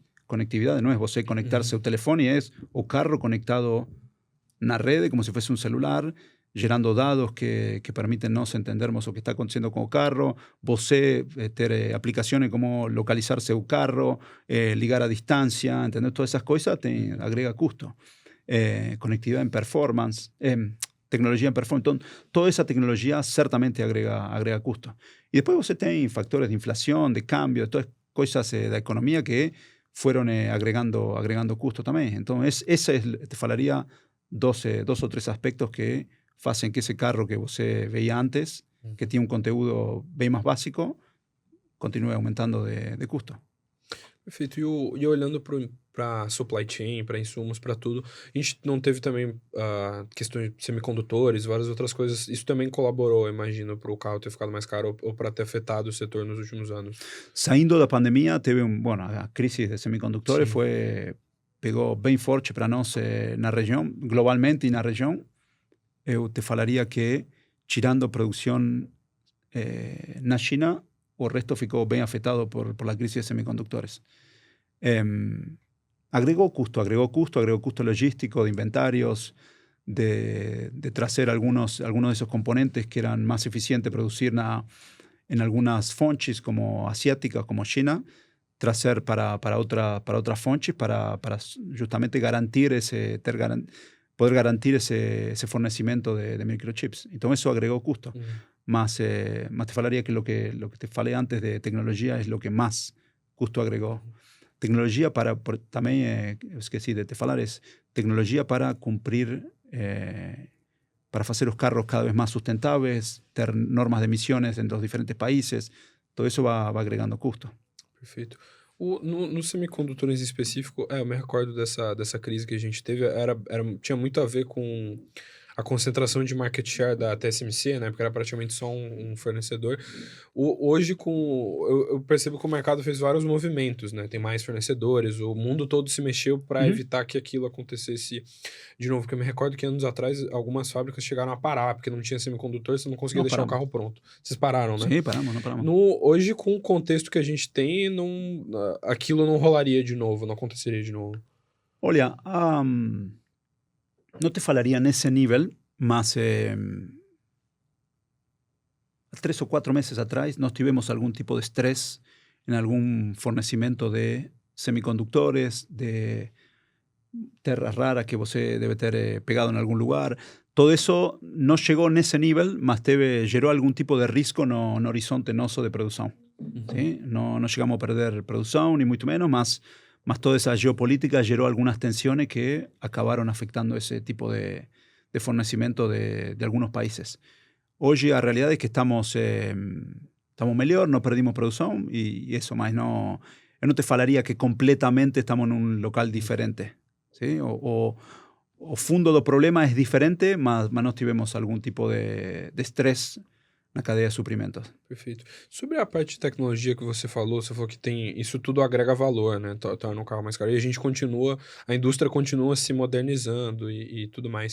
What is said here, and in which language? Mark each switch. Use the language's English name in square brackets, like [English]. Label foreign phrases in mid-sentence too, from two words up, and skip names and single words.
[Portuguese] Conectividade não é você conectar seu telefone, é o carro conectado na rede, como se fosse um celular, gerando dados que permitem nós entendermos o que está acontecendo com o carro, você ter aplicações como localizar seu carro, ligar a distância, entender todas essas coisas, agrega custo. [Spanish] conectividad en performance, tecnología en performance. Entonces, toda esa tecnología [Portuguese] certamente agrega custo. [Spanish] Y después [Portuguese] você tem [Spanish] factores de inflación, de cambio, de todas cosas de economía que fueron agregando custo también. Entonces, te falaría dos o tres aspectos que hacen que ese carro que você veía antes, que tiene un [Portuguese] conteúdo bem [Spanish] más básico, continue aumentando de custo. [Portuguese] Perfeito. E olhando para [English] supply chain, [Portuguese] para insumos, para tudo, a gente não teve também questões de semicondutores, várias outras coisas. Isso também colaborou, imagino, para o carro ter ficado mais caro ou para ter afetado o setor nos últimos anos. Saindo da pandemia, teve a crisis de semicondutores Sim. pegou bem forte para nós na região, globalmente e na região. Eu te falaria que, tirando produção na China, o resto ficou bem afetado [Spanish] por la crisis [Portuguese] de semicondutores. [Spanish] Agregó custo logístico, de inventarios, de traer algunos de esos componentes que eran más eficientes producir en algunas fontes como asiáticas, como China, traer para otras fontes para justamente poder garantir ese fornecimiento de microchips. Entonces eso agregó costo. Más te falaría que lo que te falé antes de tecnología es lo que más costo agregó. Tecnología también, [Portuguese] esqueci de te falar, [Spanish] es tecnología para cumplir, para hacer los carros cada vez más sustentables, tener normas de emisiones en los diferentes países. Todo eso va agregando custo. [Portuguese] Perfeito. No semicondutores em específico, eu me recordo dessa crise que a gente teve, tinha muito a ver com a concentração de [English] market share [Portuguese] da TSMC, né, porque era praticamente só um fornecedor. Hoje, eu percebo que o mercado fez vários movimentos, né, tem mais fornecedores, o mundo todo se mexeu para evitar que aquilo acontecesse de novo, porque eu me recordo que anos atrás algumas fábricas chegaram a parar, porque não tinha semicondutor, você não conseguia deixar o carro pronto. Vocês pararam, né? Sim, paramos, não paramos. Hoje, com o contexto que a gente tem, aquilo não rolaria de novo, não aconteceria de novo. Olha, [Spanish] no te falaría en ese nivel, más 3 o 4 meses atrás nos tuvimos algún tipo de estrés en algún fornecimiento de semiconductores, de [Portuguese] terras raras [Spanish] que você debe [Portuguese] ter pegado [Spanish] en algún lugar. Todo eso no llegó en ese nivel, más generó algún tipo de riesgo [Portuguese] no horizonte noso [Spanish] de producción. ¿Sí? No llegamos a perder producción, ni mucho menos, más toda esa geopolítica generó algunas tensiones que acabaron afectando ese tipo de fornecimiento de algunos países. Hoy la realidad es que estamos mejor, no perdimos producción y eso más no te falaría que completamente estamos en un local diferente. ¿Sí? [Portuguese] O fundo do problema [Spanish] es diferente, [Portuguese] mas nós tivemos algum tipo de estresse na cadeia de suprimentos. Perfeito. Sobre a parte de tecnologia que você falou que tem, isso tudo agrega valor, né? Torna o carro mais caro. E a indústria continua se modernizando e tudo mais.